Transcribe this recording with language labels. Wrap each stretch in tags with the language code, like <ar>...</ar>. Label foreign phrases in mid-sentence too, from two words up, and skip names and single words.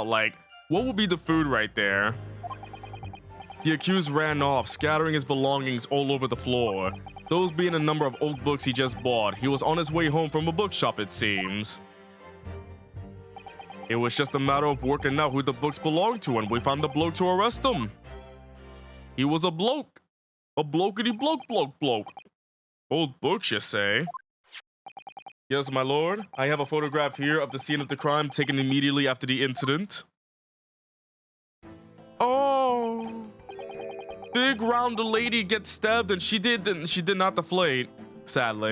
<en>Like, what would be the food right there? The accused ran off, scattering his belongings all over the floor. Those being a number of old books he just bought. He was on his way home from a bookshop, it seems. It was just a matter of working out who the books belonged to, and we found the bloke to arrest him. He was a bloke. A blokety-bloke. Old books, you say? Yes, my lord. I have a photograph here of the scene of the crime taken immediately after the incident. Oh. Big round lady gets stabbed and she did not deflate, sadly.</en>